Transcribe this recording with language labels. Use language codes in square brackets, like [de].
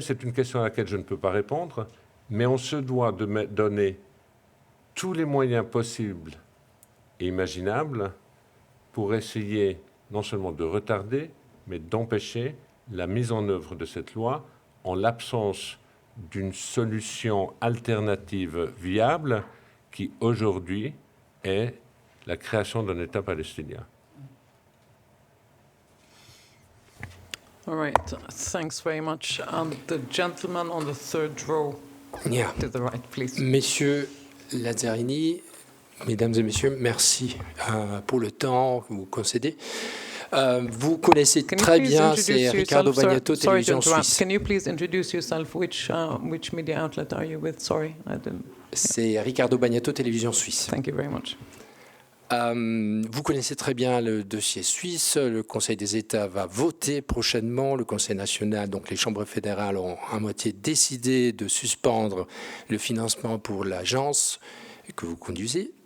[fr] C'est une question à laquelle je ne peux pas répondre, mais on se doit de donner tous les moyens possibles et imaginables pour essayer non seulement de retarder, mais d'empêcher la mise en œuvre de cette loi en l'absence d'une solution alternative viable qui, aujourd'hui, est la création d'un État palestinien. [en] All right, thanks very much. The gentleman on the third row to the right, please. [fr] Monsieur Lazzarini, mesdames et messieurs, merci pour le temps que vous concédez. Vous connaissez très bien, c'est Ricardo Bagnato, Télévision Suisse. [en] Can you please introduce yourself? Which media outlet are you with? Sorry, I didn't. [fr] C'est Ricardo Bagnato, Télévision Suisse. [en] Thank you very much. [fr] Vous connaissez très bien le dossier suisse. Le Conseil des États va voter prochainement. Le Conseil national, donc les chambres fédérales, ont à moitié décidé de suspendre le financement pour l'agence que vous conduisez.